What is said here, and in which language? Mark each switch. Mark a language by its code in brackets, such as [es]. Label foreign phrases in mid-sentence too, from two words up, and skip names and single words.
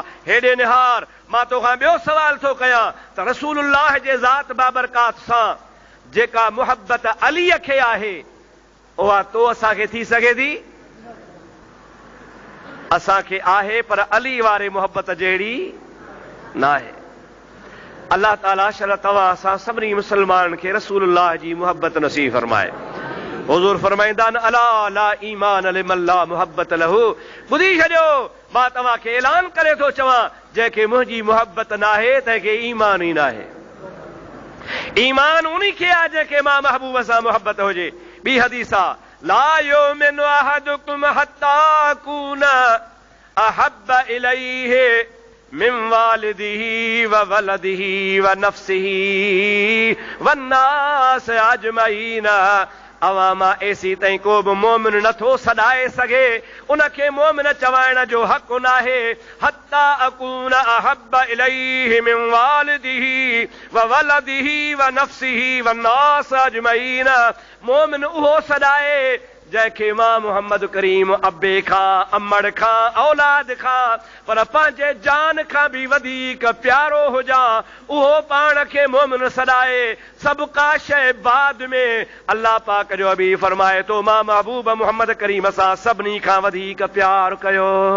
[sd] हेॾे निहार, मां तोखां ॿियो सवाल थो कयां त रसूलुल्लाह जे ज़ात बाबरकात सां जेका मुहबत अलीअ खे आहे, उहा तो असांखे थी सघे थी? असांखे आहे, पर अली वारे मुहबत जहिड़ी न आहे। अल्लाह ताला शल तव्हां असां सभिनी मुस्लमाननि खे रसूलुल्लाह जी मुहबत नसीब फरमाए। हुज़ूर फरमाईंदा आहिनि, [ar] ألا لا إيمان لمن لا محبة له. [sd] ॿुधी छॾियो, मां तव्हांखे ऐलान करे थो चवां, जंहिंखे मुंहिंजी मुहबत न आहे तंहिंखे ईमान ई न आहे। ईमान उन्ही खे आहे जंहिंखे मां महबूब सां मुहबत हुजे। ॿी हदीस आहे, [ar] لا يؤمن أحدكم حتى أكون أحب إليه من والده وولده ونفسه والناس أجمعين. [sd] अवामा ऐसी ताईं को बि मोमिन नथो सॾाए सघे, उनखे मोमिन चवाइण जो हक़ नाहे। [ar] حتى أكون أحب إليه من والده وولده ونفسه والناس أجمعين. [sd] मोमिन उहो सॾाए जंहिंखे मां मोहम्मद करीम अब्बे खां, अमड़ खां, औलाद खां, पर पंहिंजे जान खां बि वधीक प्यारो हुजां, उहो पाण खे मोमिन सॾाए। सभु का शइ बाद में। अल्लाह पाक जो हबीब फरमाए थो, मां महबूब मोहम्मद करीम सां सभिनी खां वधीक प्यार कयो।